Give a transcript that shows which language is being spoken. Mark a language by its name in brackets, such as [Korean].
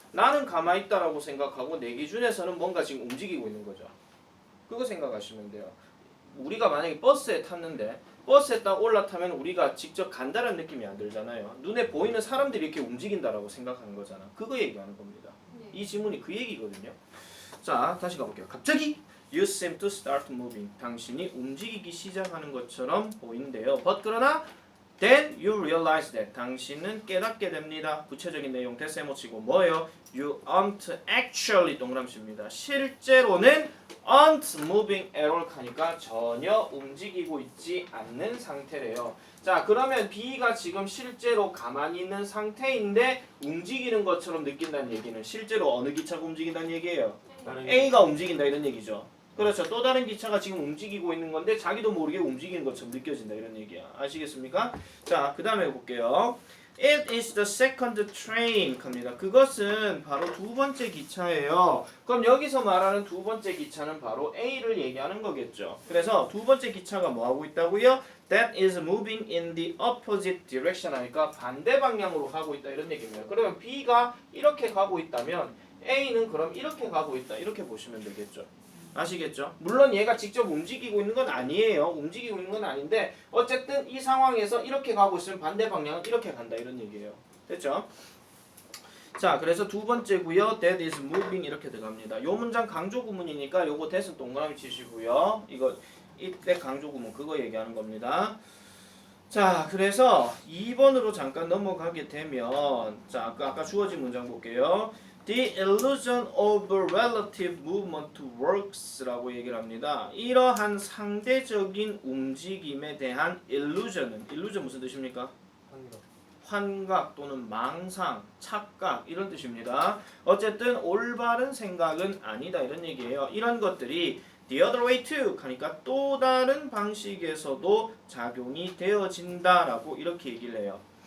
[Korean] 나는 가만히 있다라고 생각하고 내 기준에서는 뭔가 지금 움직이고 있는 거죠. 그거 생각하시면 돼요. 우리가 만약에 버스에 탔는데 버스에 딱 올라타면 우리가 직접 간다는 느낌이 안 들잖아요. 눈에 보이는 사람들이 이렇게 움직인다라고 생각하는 거잖아. 그거 얘기하는 겁니다. 이 지문이 그 얘기거든요. 자 다시 가볼게요. 갑자기 [English] You seem to start moving. [Korean] 당신이 움직이기 시작하는 것처럼 보인대요. [English] But [Korean] 그러나 [English] Then you realize that. [Korean] 당신은 깨닫게 됩니다. 구체적인 내용 대세 못 치고 뭐예요? [English] You aren't actually [Korean] 동그라미입니다. 실제로는 [English] aren't moving at all [Korean] 하니까 전혀 움직이고 있지 않는 상태래요. 자 그러면 B가 지금 실제로 가만히 있는 상태인데 움직이는 것처럼 느낀다는 얘기는 실제로 어느 기차가 움직인다는 얘기예요? A가 움직인다 이런 얘기죠. 그렇죠. 또 다른 기차가 지금 움직이고 있는 건데 자기도 모르게 움직이는 것처럼 느껴진다 이런 얘기야. 아시겠습니까? 자, 그 다음에 볼게요. [English] It is the second train [Korean] 합니다. 그것은 바로 두 번째 기차예요. 그럼 여기서 말하는 두 번째 기차는 바로 A를 얘기하는 거겠죠. 그래서 두 번째 기차가 뭐 하고 있다고요? [English] That is moving in the opposite direction [Korean] 하니까 반대 방향으로 가고 있다 이런 얘기입니다. 그러면 B가 이렇게 가고 있다면 A는 그럼 이렇게 가고 있다 이렇게 보시면 되겠죠. 아시겠죠? 물론 얘가 직접 움직이고 있는 건 아니에요. 움직이고 있는 건 아닌데 어쨌든 이 상황에서 이렇게 가고 있으면 반대 방향은 이렇게 간다 이런 얘기예요. 됐죠? 자, 그래서 두 번째고요. [English] That is moving [Korean] 이렇게 들어갑니다. 요 문장 강조 구문이니까 요거 that은 동그라미 치시고요. 이거 이때 강조 구문 그거 얘기하는 겁니다. 자, 그래서 2번으로 잠깐 넘어가게 되면 자, 아까 주어진 문장 볼게요. [English] The illusion of relative movement works라고 [Korean] 얘기를 합니다. 이러한 상대적인 움직임에 대한 illusion 무슨 뜻입니까? 환각 또는 망상, 착각 이런 뜻입니다. 어쨌든 올바른 생각은 아니다 이런 얘기예요. 이런 것들이 [English] the other way too [Korean] 하니까 또 다른 방식에서도 작용이 되어진다라고 이렇게 얘기를 해요.